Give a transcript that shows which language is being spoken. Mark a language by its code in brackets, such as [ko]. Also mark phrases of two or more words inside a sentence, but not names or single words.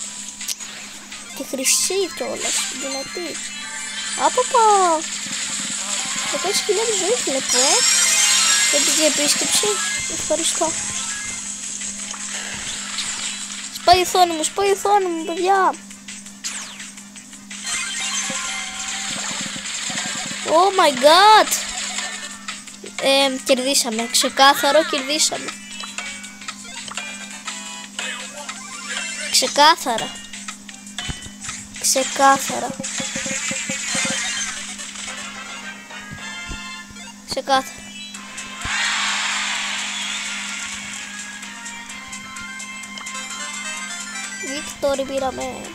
[el] Και χρυσή κιόλας, δυνατή. Άπαπα. 10.000 ζωή βλέπω, για την επίσκεψη. Ευχαριστώ. Σπάει η οθόνη μου, παιδιά. [en] Oh my god. [el] Κερδίσαμε, ξεκάθαρο κερδίσαμε. Ξεκάθαρα. Βίκτορη πήραμε.